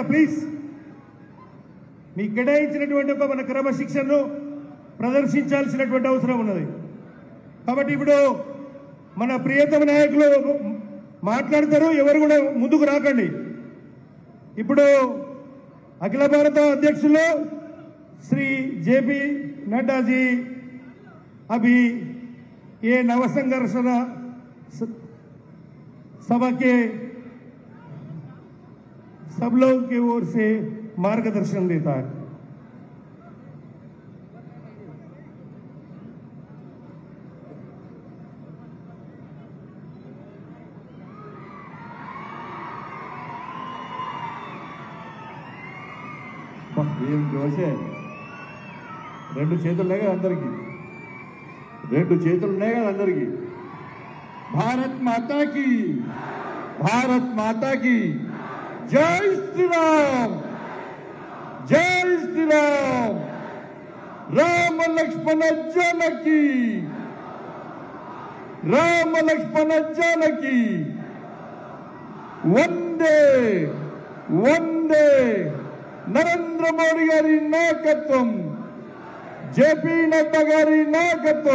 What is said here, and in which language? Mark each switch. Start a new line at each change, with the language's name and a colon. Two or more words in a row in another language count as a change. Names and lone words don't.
Telugu: ప్లీజ్ మీకు కేటాయించినటువంటి ఒక మన క్రమశిక్షణను ప్రదర్శించాల్సినటువంటి అవసరం ఉన్నది. కాబట్టి ఇప్పుడు మన ప్రియతమ నాయకులు మాట్లాడతారు, ఎవరు కూడా ముందుకు రాకండి. ఇప్పుడు అఖిల భారత అధ్యక్షులు
Hindi: श्री जेपी नड्डा जी अभी ये नवसंघर्षण सभा के सब लोग की ओर से मार्गदर्शन देता है.
Telugu: ఏం జోసే, 2 చేతులు ఉన్నాయి కదా అందరికీ, 2 చేతులు ఉన్నాయి కదా అందరికీ.
Hindi: भारत माता की, भारत माता की जय श्रीराम, जय श्रीराम.
Telugu: రామ లక్ష్మణ జానకి, రామ లక్ష్మణ జానకి. వందే వందే. నరేంద్ర మోడీ గారి నాయకత్వం, జేపీ నడ్డా గారి నాయకత్వం.